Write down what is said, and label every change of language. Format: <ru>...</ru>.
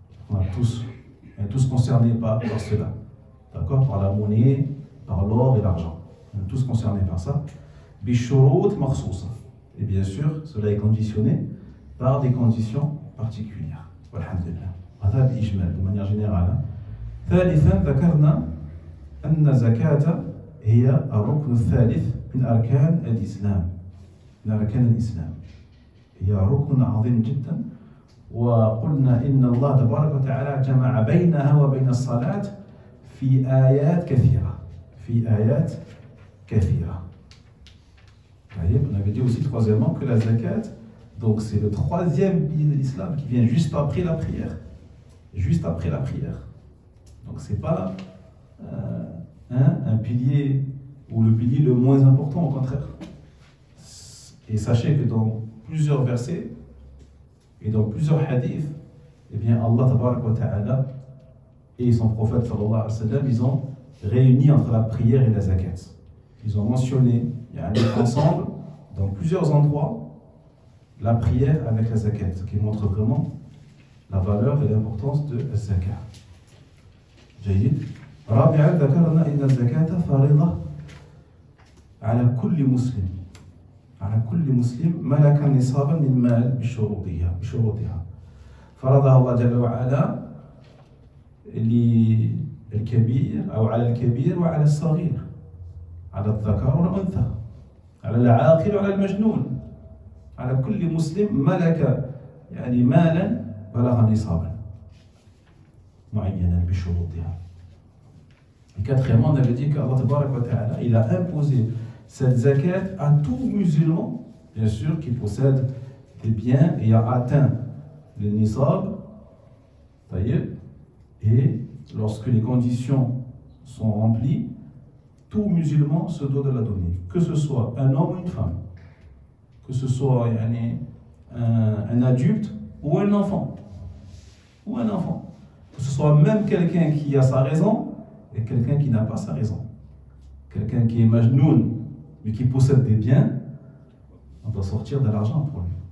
<fr>On est tous concernés par cela. D'accord? Par la monnaie, par l'or et l'argent. On est tous concernés par ça.</fr> <ar>Bishurut makhsousa.</ar> <fr>Et bien sûr, cela est conditionné par des conditions particulières. Walhamdulillah.</fr> <ar>هذا بإجمال</ar> <fr>de manière générale.</fr> <ar>ثالثا ذكرنا أن الزكاة هي الركن الثالث من أركان الإسلام. من أركان الإسلام. هي ركن عظيم جدا. وقلنا إن الله تبارك وتعالى جمع بينها وبين الصلاة في آيات كثيرة. في آيات كثيرة.</ar> <fr>On avait dit aussi troisièmement que la zakat, donc c'est le troisième pilier de l'islam qui vient juste après la prière. Juste après la prière. Donc c'est pas un pilier ou le pilier le moins important, au contraire. Et sachez que dans plusieurs versets et dans plusieurs hadiths, eh bien Allah tabarak wa ta'ala et son prophète sallallahu alayhi wa sallam, ils ont réuni entre la prière et la zakat. Ils ont mentionné ensemble, dans plusieurs endroits, la prière avec la zakat, ce qui montre vraiment la valeur et l'importance de la zakat.</fr> <ar>جيد. رابعا ذكرنا أن الزكاة فريضة على كل مسلم. على كل مسلم ملك نصابا من مال بشروطها. فرضها الله جل وعلا للكبير أو على الكبير وعلى الصغير. على الذكر والأنثى، على العاقل وعلى المجنون، على كل مسلم ملك مالا بلغ نصابا معينا بشروطها.</ar> <fr>Et quatrièmement, on avait dit qu'Allah tabarak wa ta'ala, il a imposé cette zakat à tout musulman, bien sûr, qui possède des biens et a atteint le nisab, et lorsque les conditions sont remplies, tout musulman se doit de la donner, que ce soit un homme ou une femme, que ce soit un adulte ou un enfant, que ce soit même quelqu'un qui a sa raison et quelqu'un qui n'a pas sa raison, quelqu'un qui est majnoun mais qui possède des biens, on doit sortir de l'argent pour lui.</fr>